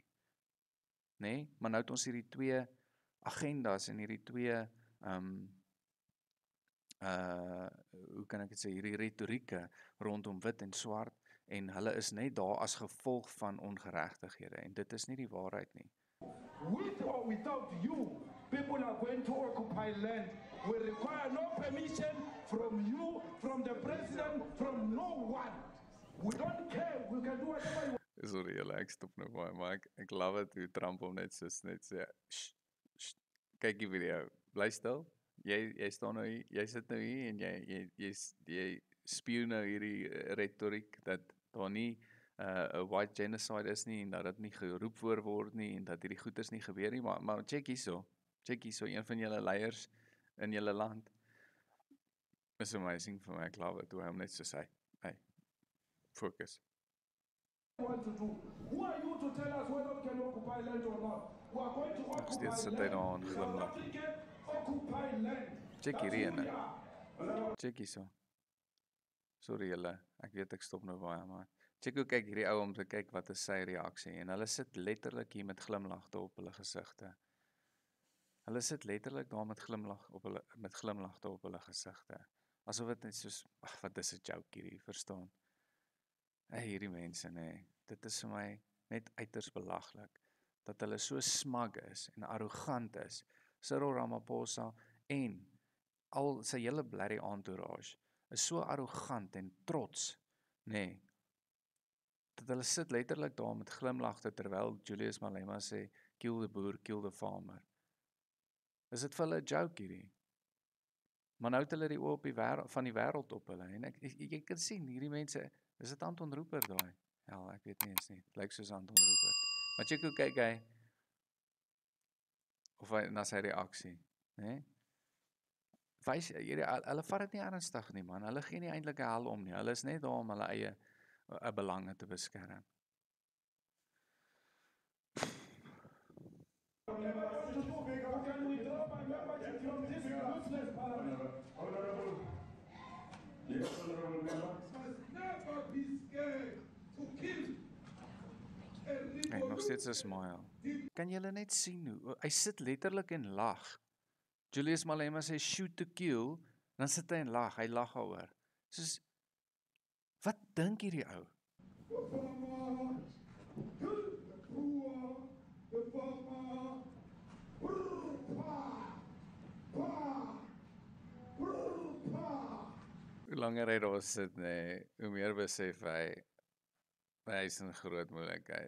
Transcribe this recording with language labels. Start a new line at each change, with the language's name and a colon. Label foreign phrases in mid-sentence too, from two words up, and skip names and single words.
Afrikaans: Nee, maar nou het ons hierdie twee agendas en hierdie twee hoe kan ek dit sê, hierdie retorieke rondom wit en swart en hulle is net daar as gevolg van ongeregtighede en dit is nie die waarheid nie.
English: With or without you, people are going to occupy land. We require no permission from you, from the president, from no one. We don't care. We can do whatever you want. Sorry,
Afrikaans: julle, ek stop nou baie, maar ek
English: love it
Afrikaans: hoe Trump hom net sê, kyk die video, bly stil, jy staan nou hier, jy sit nou hier en jy speel nou hierdie retoriek dat daar nie 'n
English: white genocide
Afrikaans: is nie en dat dit nie geroep word nie en dat hierdie goeders nie gebeur nie, maar check hierso, een van julle leiers in julle land is amazing vir my, ek
English: love it
Afrikaans: hoe hy hom net so sê,
English: hey, focus. Want to do. Who are you to tell us whether we can occupy land or not? We are going to occupy
Afrikaans: Steeds sit hy daar en
English: land.
Afrikaans: glimlag.
English: South African occupy land.
Afrikaans: Check
English: That's
Afrikaans: hierdie
English: who we
Afrikaans: ene.
English: are.
Afrikaans: Check hierso. Sorry julle, ek weet ek stop nou baie, maar check hoe kyk hierdie ou om te kyk wat is sy reaksie en hulle sit letterlik hier met glimlagte op hulle gesigte. Hulle sit letterlik daar met glimlagte op hulle gesigte. Asof dit net soos, ag wat is 'n joke hierdie, verstaan? Hierdie mense nê, dit is vir my net uiters belaglik dat hulle so smug is en arrogant is. Cyril Ramaphosa en al sy hele blerrie entourage is so arrogant en trots, nê, dat hulle sit letterlik daar met glimlagte terwyl Julius Malema sê,
English: kill the boer, kill the farmer.
Afrikaans: Is dit vir hulle 'n joke hierdie? Maar nou het hulle die oë op van die wêreld op hulle en jy kan sien, hierdie mense, is dit Anton Rupert daai? Ja, ek weet nie eens nie, het lyk soos Anton Rupert. Maar check hoe kyk hy, of hy na sy reaksie, né? Wys, hulle vat dit nie ernstig nie man, hulle gee nie eintlik 'n hel om nie, hulle is net daar om hulle eie belange te beskerm.
English: Can we drop my membership from this useless parliament? Yes, honorable member. Must never be scared to kill.
Afrikaans: Kyk, nog steeds 'n smile. Kan julle net sien hoe, hy sit letterlik en lag. Julius Malema sê
English: shoot to kill,
Afrikaans: dan sit hy en lag, hy lag daaroor. Soos, wat dink hierdie ou? Hoe langer hy daar sit, nee, hoe meer besef hy is in groot moeilikheid.